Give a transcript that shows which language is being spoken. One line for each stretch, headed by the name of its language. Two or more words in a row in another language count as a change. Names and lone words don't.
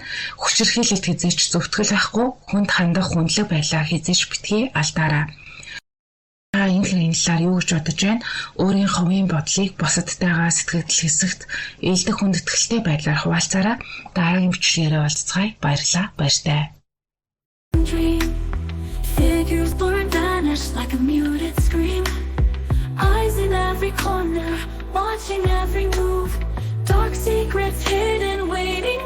Mongolian: Хүчирхийлэлд хязгаарч зөвтгөл байхгүй, хүнд хандах хүндлэг байлаа хязгаарч битгий алдаараа. Энэ хэргийн талаар юу гэж бодож байна? Өөрийн хувийн бодлыг бусадтайгаа сэтгэл хэсэгт ээлдэх хүндэтгэлтэй байдлаар хуваалцаарай. Дараагийн бичлэгээрээ уулзцгаая. Баярлалаа. Баяртай.
English: Figures blurred vanish like a muted scream. Eyes in every corner, watching every move. Dark secrets hidden away.